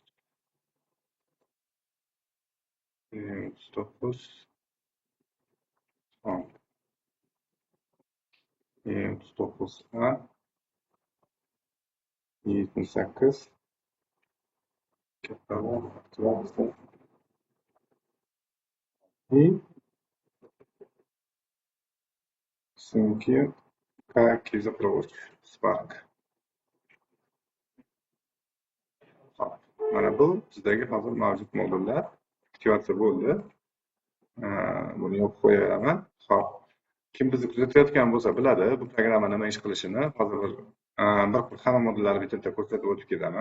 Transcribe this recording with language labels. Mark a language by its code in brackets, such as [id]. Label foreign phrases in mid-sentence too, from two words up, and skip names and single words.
[ru] E39, E39A, E78, и ссылки как запроводить Spark. [uz] Mana bu bizdagi hozir mavjud modullar aktivatsiya bo'ldi. Buni yopib qo'yaman. Xo'p. Kim bizni kuzatayotgan bo'lsa biladi, bu programma nima ish qilishini. Hozir bir hamma modullarni bitta ko'rsatib o'tib ketaman.